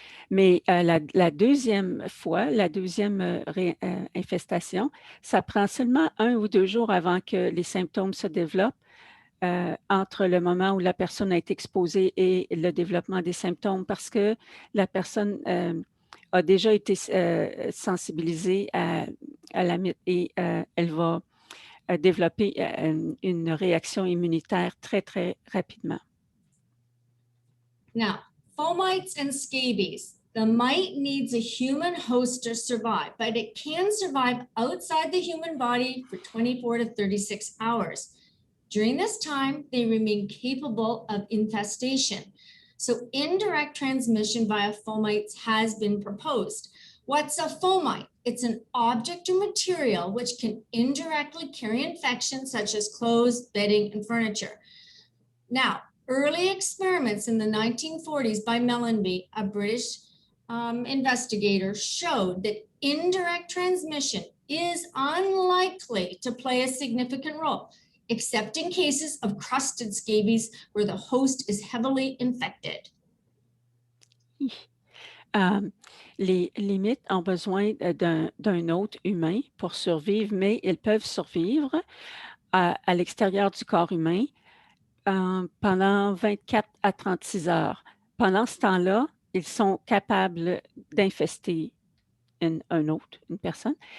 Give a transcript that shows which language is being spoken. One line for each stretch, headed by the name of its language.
French: Mais la deuxième fois, la deuxième infestation, ça prend seulement 1 ou 2 jours avant que les symptômes se développent, entre le moment où la personne a été exposée et le développement des symptômes, parce que la personne a déjà été sensibilisée à la mythe et elle va développer une réaction immunitaire très, très rapidement.
English: Now, fomites and scabies. The mite needs a human host to survive, but it can survive outside the human body for 24 to 36 hours. During this time, they remain capable of infestation. So indirect transmission via fomites has been proposed. What's a fomite? It's an object or material which can indirectly carry infections such as clothes, bedding, and furniture. Now, early experiments in the 1940s by Mellanby, a British investigator, showed that indirect transmission is unlikely to play a significant role, except in cases of crusted scabies where the host is heavily infected.
French: Les mythes ont besoin d'un hôte humain pour survivre, mais ils peuvent survivre à l'extérieur du corps humain pendant 24 à 36 heures. Pendant ce temps-là, ils sont capables d'infester un hôte, une personne.